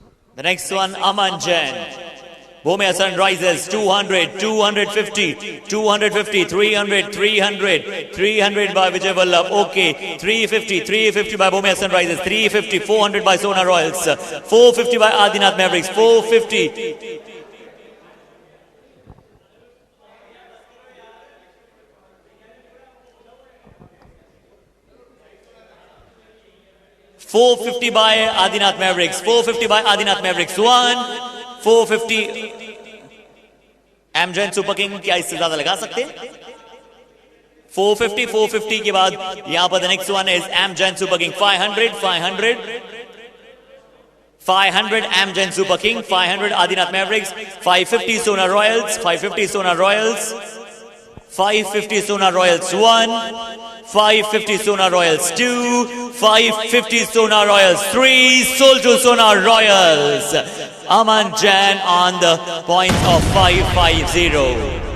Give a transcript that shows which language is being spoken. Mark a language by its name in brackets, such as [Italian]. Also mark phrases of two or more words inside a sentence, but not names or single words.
[English] The next one, Aman Jain. Bhumia Sunrisers, 200, 250, 250, 300, 300, 300 by Vijay Vallabh. Okay, 350, 350 by Bhumia Sunrisers, 350, 400 by Sona Royals, 450 by Adinath Mavericks, 450. 450 by Adinath Mavericks, 450 by Adinath Mavericks, 1, 450. [Hindi] Amgen Super King क्या इससे ज्यादा लगा सकते हैं? [English] 450, 450 [Hindi] के बाद यहाँ पर [English] the next one is Amgen Super King, 500, 500. 500 Amgen Super King, 500 Adinath Mavericks, 550 Sona Royals, 550 Sona Royals, 550 Sona Royals 1, 550 Sona Royals 2, 550 Sona Royals 3, sold to Sona Royals. Aman Jain on the point of 550.